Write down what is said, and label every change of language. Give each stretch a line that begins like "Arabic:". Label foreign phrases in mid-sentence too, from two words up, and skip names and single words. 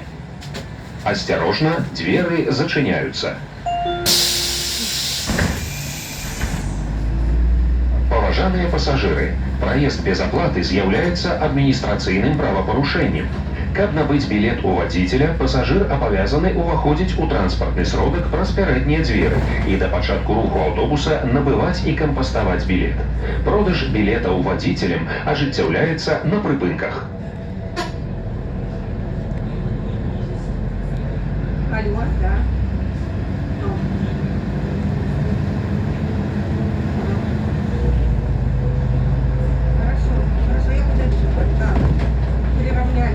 Russian: Осторожно, двери зачиняются.
Belarusian: Паважаныя пасажыры, праезд без аплаты з'яўляецца адміністрацыйным правапарушэннем. Каб набыць білет у вадзіцеля, пасажыр абавязаны ўваходзіць у транспартны сродак праз пярэднія дзверы і да пачатку руху аўтобуса набываць і кампаставаць білет. Продаж білетаў вадзіцелем ажыццяўляецца на прыпынках.
Russian: Алло, да. Хорошо, хорошо, я подожду. Да. Приравняли.